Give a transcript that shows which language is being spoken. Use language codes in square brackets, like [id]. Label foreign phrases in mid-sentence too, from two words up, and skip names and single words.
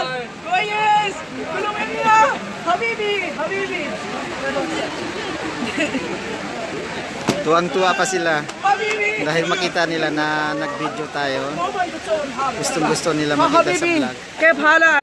[ar] كويس؟ كله مية؟ حبيبي حبيبي [tl] Tuwang-tuwa pa sila [ar] حبيبي [tl] dahil makita nila na nag-video tayo. Gustong-gusto nila makita sa [ar] حبيبي [tl] vlog. [ar] كيف حالك؟